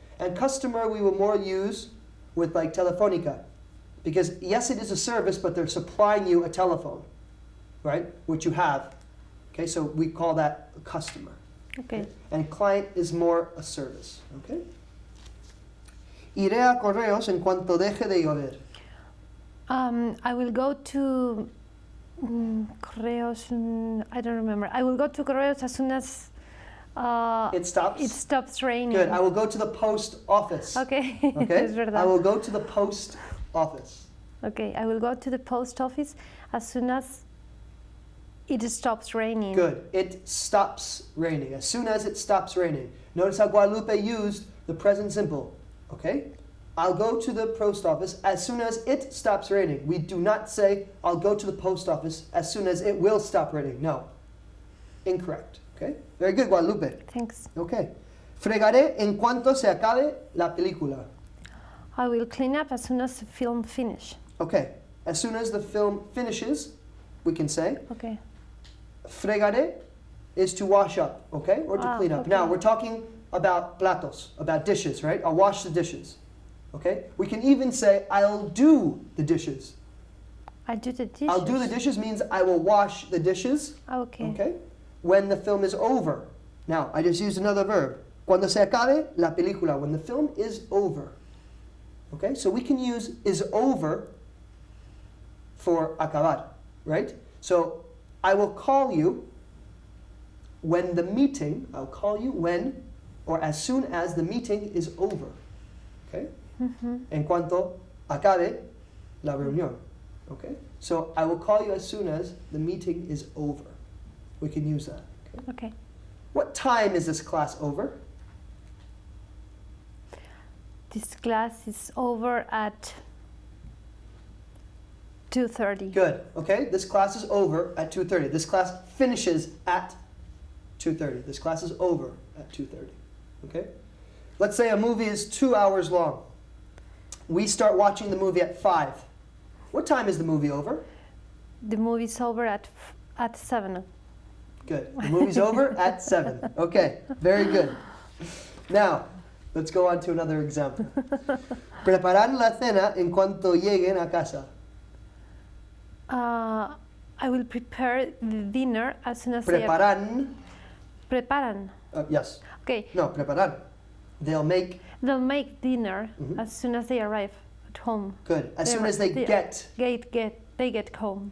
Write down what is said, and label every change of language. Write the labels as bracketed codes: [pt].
[en] And customer we will more use with like Telefonica, because yes, it is a service, but they're supplying you a telephone, right? Which you have, okay? So we call that a customer. Okay. And client is more a service, okay? [es] Iré a correos en cuanto deje de llover. [en] I will go to Correos. I don't remember. I will go to Correos as soon as It stops? it stops raining. Good. I will go to the post office. Okay. Okay? [es] Es verdad. [en] I will go to the post office. Okay, I will go to the post office as soon as it stops raining. Good. It stops raining. As soon as it stops raining. Notice how Guadalupe used the present simple. Okay? I'll go to the post office as soon as it stops raining. We do not say, I'll go to the post office as soon as it will stop raining. No. Incorrect. Okay? Very good, Guadalupe. Thanks. Okay. [es] Fregaré en cuanto se acabe la película. [en] I will clean up as soon as the film finish. Okay. As soon as the film finishes, we can say, Okay. fregaré is to wash up, okay? Or to clean up. Okay. Now, we're talking about platos, about dishes, right? I'll wash the dishes, okay? We can even say, I'll do the dishes. I do the dishes. I'll do the dishes means I will wash the dishes, Okay. okay? When the film is over. Now, I just used another verb. [es] Cuando se acabe la película, [en] when the film is over. Okay, so we can use is over for acabar, right? So I will call you when the meeting, I'll call you when or as soon as the meeting is over. Okay? [es] En cuanto acabe la reunión. [en] Okay? So I will call you as soon as the meeting is over. We can use that. Okay? Okay. What time is this class over? This class is over at 2:30. Good. Okay? This class is over at 2:30. This class finishes at 2:30. This class is over at 2:30. Okay? Let's say a movie is 2 hours long. We start watching the movie at 5. What time is the movie over? The movie's over at 7. Good. The movie's over at 7. Okay. Very good. Now, let's go on to another example. [es] Preparar la cena en cuanto lleguen a casa. [en] I will prepare the dinner as soon as they [es] Preparan. preparan. [en] Yes. Okay. No, preparar. They'll make. They'll make dinner Mhm. as soon as they arrive at home. Good. As soon as they get. They get home.